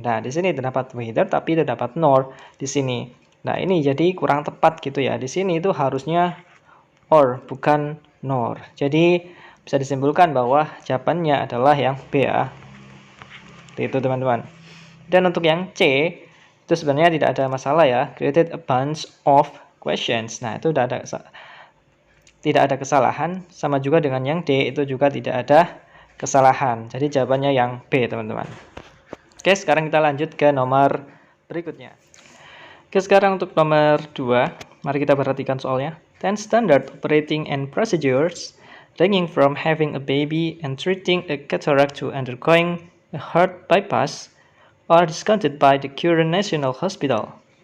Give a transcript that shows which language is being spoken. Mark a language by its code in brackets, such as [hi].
[id] Nah, di sini terdapat whether tapi terdapat nor di sini. Nah, ini jadi kurang tepat gitu ya. Di sini itu harusnya or, bukan nor. Jadi bisa disimpulkan bahwa jawabannya adalah yang B ya. Itu teman-teman. Dan untuk yang C itu sebenarnya tidak ada masalah ya. [en] Created a bunch of questions. [id] Nah, itu tidak ada kesalahan. Sama juga dengan yang D, itu juga tidak ada kesalahan. Jadi jawabannya yang B teman-teman. Oke, sekarang kita lanjut ke nomor berikutnya. Oke, sekarang untuk nomor 2, mari kita perhatikan soalnya. [en] 10 standard operating and procedures ranging from having a baby and treating a cataract to undergoing a heart bypass are discounted by the current National Hospital.